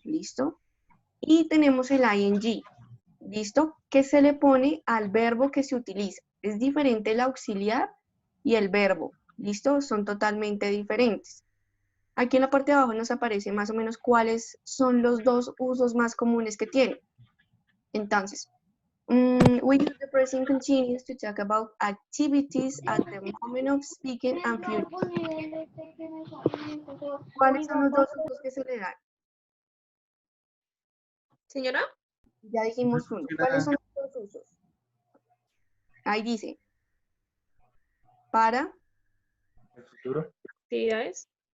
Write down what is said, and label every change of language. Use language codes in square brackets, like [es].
[es] ¿Listo? Y tenemos el ing. ¿Listo? Que se le pone al verbo que se utiliza. Es diferente el auxiliar y el verbo. ¿Listo? Son totalmente diferentes. Aquí en la parte de abajo nos aparece más o menos cuáles son los dos usos más comunes que tiene. [en] Entonces, we use the present continuous to talk about activities at the moment of speaking and future. [es] ¿Cuáles son los dos usos que se le dan? Señora, Ya dijimos uno. ¿Cuáles son los dos usos? Ahí dice, para ¿El futuro? actividades